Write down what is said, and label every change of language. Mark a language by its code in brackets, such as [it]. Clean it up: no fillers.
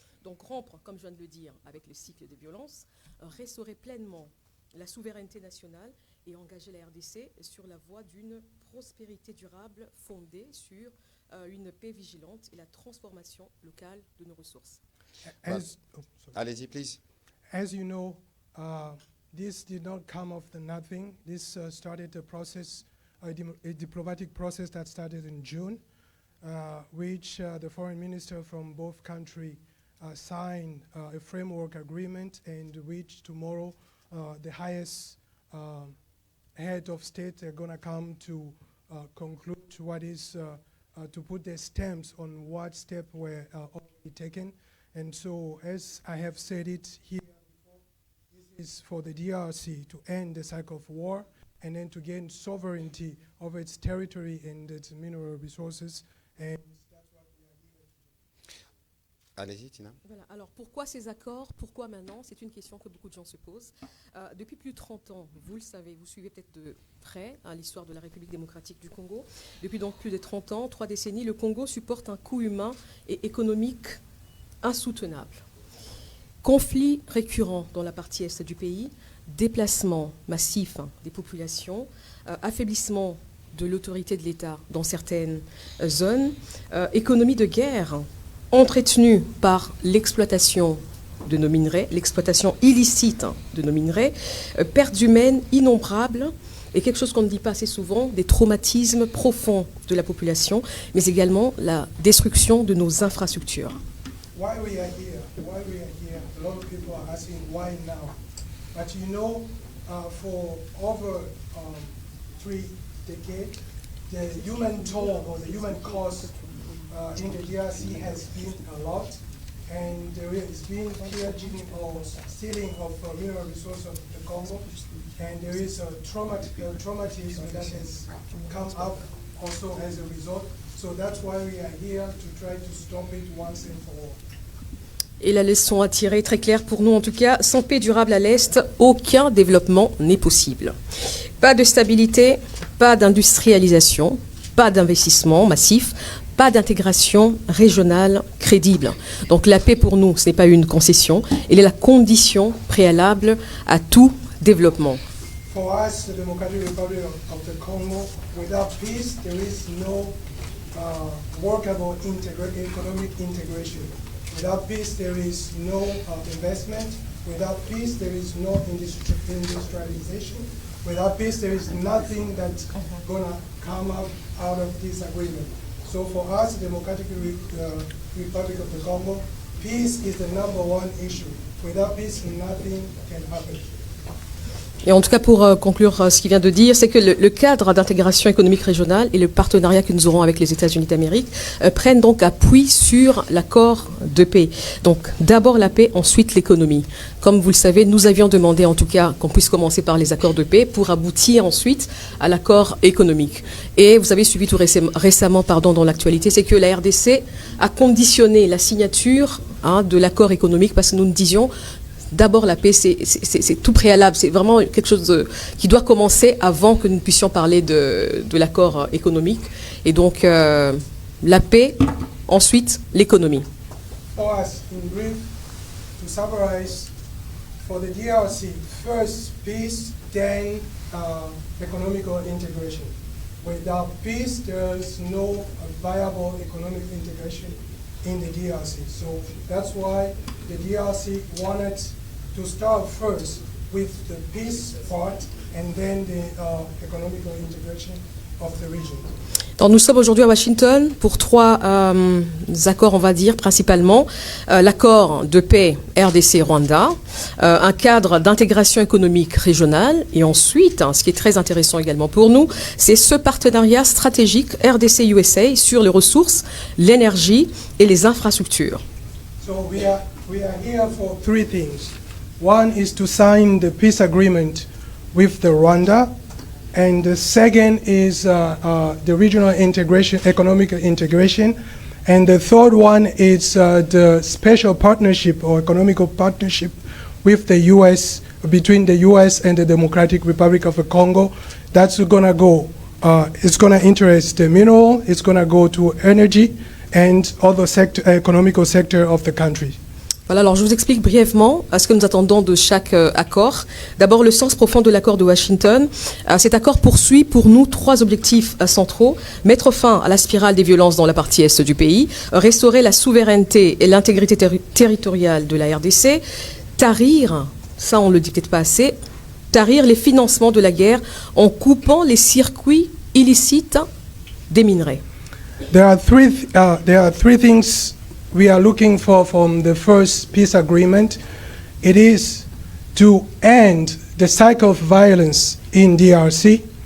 [fr] Donc rompre, comme je viens de le dire, avec le cycle des violences, restaurer pleinement la souveraineté nationale et engager la RDC sur la voie d'une prospérité durable fondée sur une paix vigilante et la transformation locale de nos ressources. Allez-y, [en] please. As you know, this did not come of the nothing. This started a process, a diplomatic process that started in June, which the foreign minister from both countries signed a framework agreement, and which tomorrow the highest head of state are going to come to conclude what is to put their stamps on what steps were already taken. And so, as I have said it here before, this is for the DRC to end the cycle of war and then to gain sovereignty over its territory and its mineral resources. And that's what we are here to do. [fr] Allez-y, Tina. Voilà. Alors pourquoi ces accords? Pourquoi maintenant? C'est une question que beaucoup de gens se posent. Depuis plus de 30 ans, vous le savez, vous suivez peut-être de près l'histoire de la République démocratique du Congo. Depuis donc plus de 30 ans, 3 décennies, le Congo supporte un coût humain et économique insoutenable. Conflits récurrents dans la partie est du pays, déplacement massif des populations, affaiblissement de l'autorité de l'État dans certaines zones, économie de guerre entretenue par l'exploitation de nos minerais, l'exploitation illicite de nos minerais, pertes humaines innombrables et quelque chose qu'on ne dit pas assez souvent, des traumatismes profonds de la population, mais également la destruction de nos infrastructures. [en] Why we are here, a lot of people are asking why now. But you know, for over 3 decades, the human toll or the human cost in the DRC has been a lot, and there has been pillaging or stealing of mineral resources of the Congo, and there is a traumatism that has come up also as a result. So that's why we are here to try to stop it once and for all. [fr] Et la leçon à tirer, très claire pour nous en tout cas, sans paix durable à l'Est, aucun développement n'est possible. Pas de stabilité, pas d'industrialisation, pas d'investissement massif, pas d'intégration régionale crédible. Donc la paix pour nous, ce n'est pas une concession, elle est la condition préalable à tout développement. [en] For us, the Democratic Republic of the Congo, without peace, there is no workable economic integration. Without peace, there is no investment. Without peace, there is no industrialization. Without peace, there is nothing that's going to come out of this agreement. So for us, the Democratic Republic of the Congo, peace is the #1 issue. Without peace, nothing can happen. [fr] Et en tout cas, pour conclure ce qu'il vient de dire, c'est que le cadre d'intégration économique régionale et le partenariat que nous aurons avec les États-Unis d'Amérique prennent donc appui sur l'accord de paix. Donc d'abord la paix, ensuite l'économie. Comme vous le savez, nous avions demandé en tout cas qu'on puisse commencer par les accords de paix pour aboutir ensuite à l'accord économique. Et vous avez suivi tout récemment dans l'actualité, c'est que la RDC a conditionné la signature de l'accord économique parce que nous nous disions d'abord, la paix, c'est tout préalable. C'est vraiment quelque chose qui doit commencer avant que nous puissions parler de l'accord économique. Et donc, la paix, ensuite, l'économie. [en] For us, in brief, to summarize, for the DRC, first peace, then economical integration. Without peace, there's no viable economic integration in the DRC. So that's why the DRC wanted to start first with the peace part and then the economical integration of the region. [fr] Donc, nous sommes aujourd'hui à Washington pour trois accords, on va dire, principalement. L'accord de paix RDC-Rwanda, un cadre d'intégration économique régionale, et ensuite, ce qui est très intéressant également pour nous, c'est ce partenariat stratégique RDC-USA sur les ressources, l'énergie et les infrastructures. [en] So we are here for three things. One is to sign the peace agreement with the Rwanda. And the second is the regional integration, economic integration. And the third one is the special partnership or economical partnership with the U.S., between the U.S. and the Democratic Republic of the Congo. That's going to go, it's going to interest the mineral, it's going to go to energy and other economical sector of the country. [fr] Voilà, alors je vous explique brièvement ce que nous attendons de chaque accord. D'abord, le sens profond de l'accord de Washington. Cet accord poursuit pour nous trois objectifs centraux. Mettre fin à la spirale des violences dans la partie est du pays, restaurer la souveraineté et l'intégrité territoriale de la RDC, tarir, ça on ne le dit peut-être pas assez, tarir les financements de la guerre en coupant les circuits illicites des minerais. [en] There are three things we are looking for from the first peace agreement. It is to end the cycle of violence in DRC.